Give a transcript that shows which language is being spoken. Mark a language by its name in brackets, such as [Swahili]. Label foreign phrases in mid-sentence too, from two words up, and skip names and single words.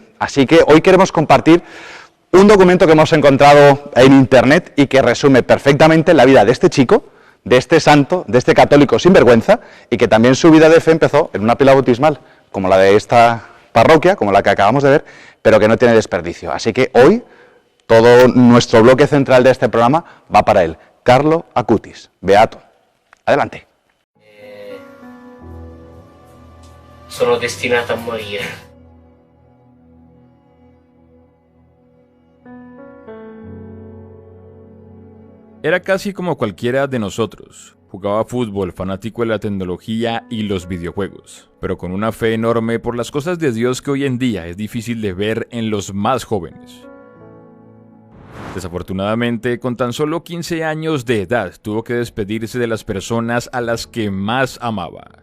[Spanish] Así que hoy queremos compartir un documento que hemos encontrado en internet y que resume perfectamente la vida de este chico, de este santo, de este católico sinvergüenza, y que también su vida de fe empezó en una pila bautismal, como la de esta parroquia, como la que acabamos de ver, pero que no tiene desperdicio. Así que hoy todo nuestro bloque central de este programa va para él, Carlo Acutis, beato. Adelante. [Italian] Sono destinato a morire. [Spanish] Era casi como cualquiera de nosotros. Jugaba fútbol, fanático de la tecnología y los videojuegos, pero con una fe enorme por las cosas de Dios que hoy en día es difícil de ver en los más jóvenes. Desafortunadamente, con tan solo 15 años de edad, tuvo que despedirse de las personas a las que más amaba.